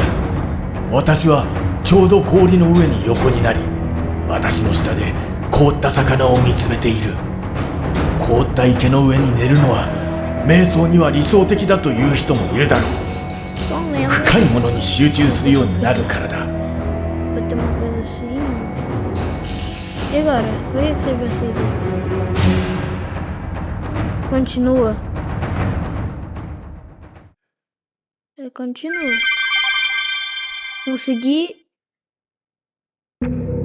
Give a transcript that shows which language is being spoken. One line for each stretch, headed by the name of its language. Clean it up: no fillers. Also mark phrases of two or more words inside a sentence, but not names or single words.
Japanese: 私はちょうど氷の上に横になり、私の下で凍った魚を見つめている。凍った池の上に寝るのは瞑想には理想的だという人もいるだろう。深いものに集中するようになるからだ。
Portuguese: E agora? Por que você vai ser Continua. Continua. Consegui. É isso, tropa.